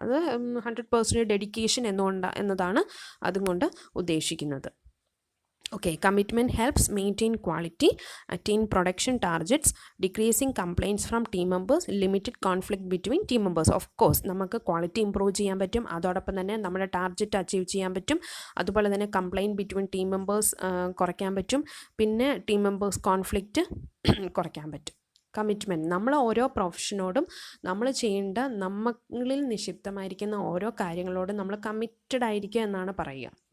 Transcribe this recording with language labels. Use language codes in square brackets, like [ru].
[ml] അത് 100% ഡെഡിക്കേഷൻ എന്നതാണ് അതുകൊണ്ട് ഉദ്ദേശിക്കുന്നത്. [en] Okay, commitment helps maintain quality, attain production targets, decreasing complaints from team members, limited conflict between team members. [ml] Of course, നമുക്ക് quality improve ചെയ്യാൻ പറ്റും, അതോടൊപ്പം തന്നെ നമ്മുടെ ടാർഗറ്റ് അച്ചീവ് ചെയ്യാൻ പറ്റും, അതുപോലെ തന്നെ കംപ്ലയിൻറ്റ് ബിറ്റ്വീൻ ടീം മെമ്പേഴ്സ് കുറയ്ക്കാൻ പറ്റും, പിന്നെ ടീം മെമ്പേഴ്സ് കോൺഫ്ലിക്റ്റ് കുറയ്ക്കാൻ പറ്റും. കമ്മിറ്റ്മെൻറ്റ്, നമ്മൾ ഓരോ പ്രൊഫഷനോടും നമ്മൾ ചെയ്യേണ്ട നമ്മളിൽ നിക്ഷിപ്തമായിരിക്കുന്ന ഓരോ കാര്യങ്ങളോടും നമ്മൾ കമ്മിറ്റഡ് ആയിരിക്കുക എന്നാണ് പറയുക.